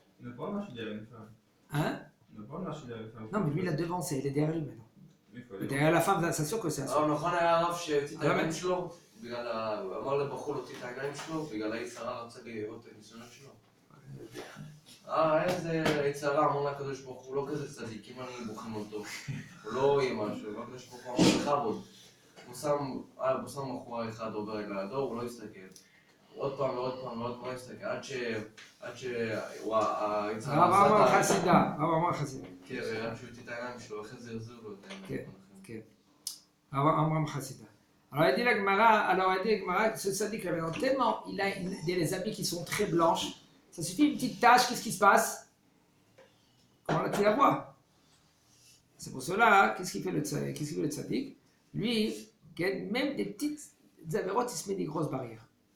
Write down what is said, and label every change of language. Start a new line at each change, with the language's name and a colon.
French: Il n'a pas marché derrière une femme. Hein? Il n'a pas marché derrière une femme. Non, mais lui, il a devancé, il est derrière lui maintenant. Derrière la femme, c'est sûr que c'est un
Hebrew: אבל נכון היה הרב שהוציא את העיניים שלו, אמר לבחור להוציא את העיניים שלו, בגלל היצרה רצה לראות את הניסיונות שלו. איזה יצרה, אמר לה הקדוש ברוך הוא, לא כזה צדיק, אם אני בוחן אותו, הוא לא יהיה משהו, לא הקדוש ברוך הוא אמר בכבוד. הוא שם בחורה אחד עובר לידו, הוא לא יסתכל. עוד פעם ועוד פעם ועוד פעם יסתכל, עד שהיצרה הרב אמר חסידה. כן, ועד שהוא הוציא את העיניים שלו, אחרי זה הרזו לו את העיניים. כן. הרב חסידה.
French: Alors il dit la Gemara, que ce tzaddik là maintenant, tellement il a des habits qui sont très blanches, ça suffit une petite tache, qu'est-ce qui se passe? Comment là tu la vois? C'est pour cela, qu'est-ce qu'il fait le tzaddik? Lui, même des petites avérotes, il se met des grosses barrières.